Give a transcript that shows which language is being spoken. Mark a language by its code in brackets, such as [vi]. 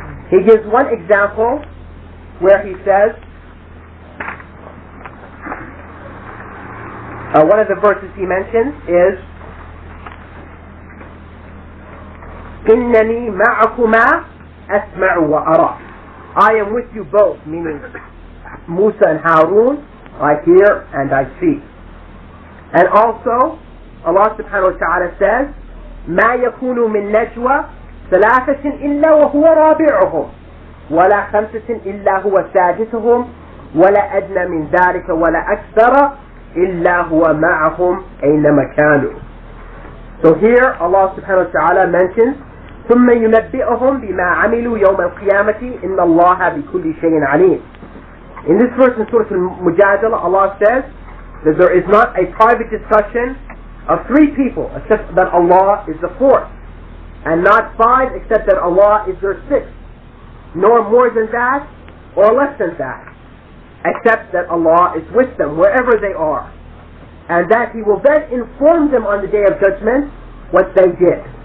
[en] He gives one example where he says, one of the verses he mentions is, [ar] إِنَّنِي مَعَكُمَا أَسْمَعُ وَأَرَى. [en] I am with you both, meaning Musa and Harun, I hear and I see. And also, Allah subhanahu wa ta'ala says, [ar] مَا يَكُونُ مِن نَجْوَى ثَلَاثَةٍ إِلَّا وَهُوَ رَابِعُهُمْ وَلَا خَمْسَةٍ إِلَّا هُوَ سَادِسُهُمْ وَلَا أَدْنَى مِن ذَلِكَ وَلَا أَكْثَرَ إِلَّا هُوَ مَعَهُمْ أَيْنَمَا كَانُوا. [en] So here Allah subhanahu wa ta'ala mentions, [ar] ثُمَّ يُنَبِّئُهُمْ بِمَا عَمِلُوا يَوْمَ الْقِيَامَةِ إِنَّ اللَّهَ بِكُلِّ شَيْءٍ عَلِيمٌ. [en] In this verse in Surah Al-Mujadala, Allah says that there is not a private discussion of three people except that Allah is the fourth, and not five except that Allah is their sixth, nor more than that or less than that, except that Allah is with them wherever they are, and that He will then inform them on the Day of Judgment what they did.